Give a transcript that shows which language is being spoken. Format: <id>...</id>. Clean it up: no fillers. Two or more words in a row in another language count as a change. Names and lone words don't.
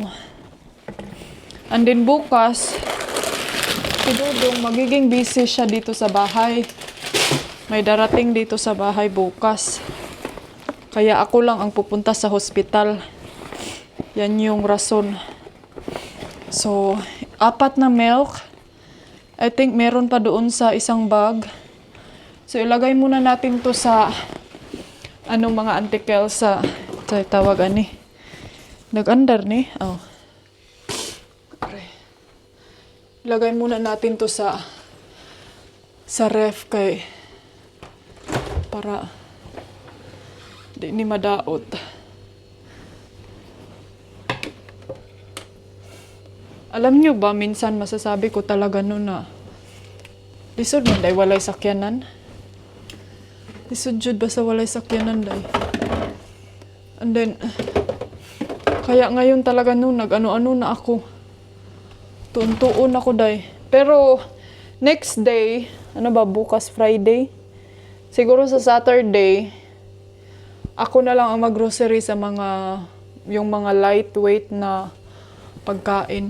<tl>And then bukas, si Dudong, magiging busy siya dito sa bahay. May darating dito sa bahay bukas. Kaya ako lang ang pupunta sa hospital. Yan yung rason. So, 4 na milk. I think meron pa doon sa isang bag. So, ilagay muna natin to sa anong mga antikel</tl> <ceb>sa tawag ani. Nag-andar ni. Oh. Pare.</ceb> <tl>Lagay muna natin to sa ref</tl> <ceb>kay para di ni madaot.</ceb> <tl>Alam nyo ba, minsan masasabi ko talaga no na</tl> <ceb>lisod man day walay sakyanan. Lisod jud basta walay sakyanan day.</ceb> <en>And then,</en> <tl>kaya ngayon talaga no, nag-ano-ano na ako.</tl> <ceb>Tuon-tuon ako day.</ceb> <tl>Pero, next day, ano ba, bukas Friday? Siguro sa Saturday, ako na lang ang mag-grocery sa yung mga lightweight na pagkain.</tl>